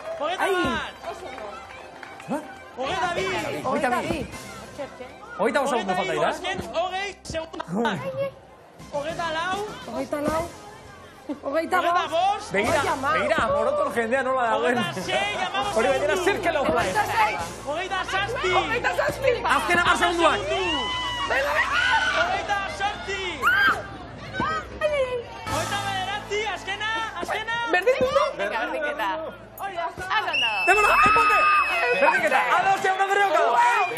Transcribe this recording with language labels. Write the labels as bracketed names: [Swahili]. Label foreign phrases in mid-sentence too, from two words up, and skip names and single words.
[Basque] Hogeita bi! Hogeita segundu falta dira. Azken 20 segundu! Hogeita lau! Hogeita bost! Begira, Amoroton jendea nola dagoen. Hori baina [English] circle of life. [Basque] Hogeita zazpi! Azken 10 segunduak. Hogeita sortzi! Hogeita bederatzi, azkena! Berdinduzu? Berdinketa. [Spanish] Demola, empate! [Basque] Berdinketa, ados jauna berreokado!